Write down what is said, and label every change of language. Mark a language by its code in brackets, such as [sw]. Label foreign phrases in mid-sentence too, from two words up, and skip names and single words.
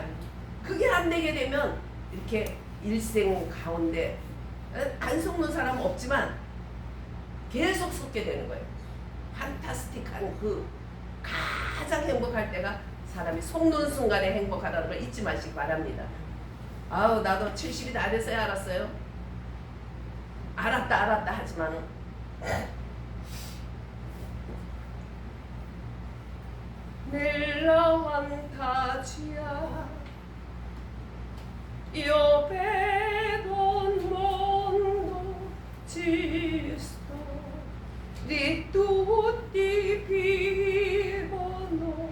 [ko] 그게 안 되게 되면 이렇게 일생 가운데 안 속는 사람은 없지만 계속 속게 되는 거예요. 판타스틱한 그 가장 행복할 때가 사람이 속는 순간에 행복하다는 걸 잊지 마시기 바랍니다. 아우 나도 70이 다 돼서야 알았어요. 알았다 하지만은 [it] nella fantasia io vedo un mondo giusto di tutti vivono